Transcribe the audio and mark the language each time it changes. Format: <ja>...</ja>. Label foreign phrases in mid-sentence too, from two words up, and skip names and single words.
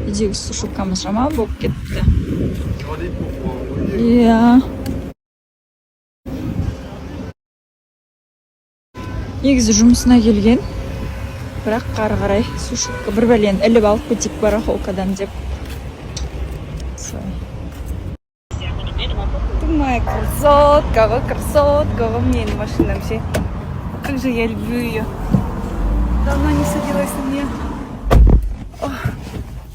<kk>Үйдегі сушилкамыз жаман болып кетті. Иә. Негізі жұмысына келген. Бірақ қары қарай сушилка бір бәлені іліп алып кетейік барахолкадан деп.</kk> <ru>Ты моя красотка во мне на машине вообще. Как же я люблю ее. Давно не садилась на нее.</ru>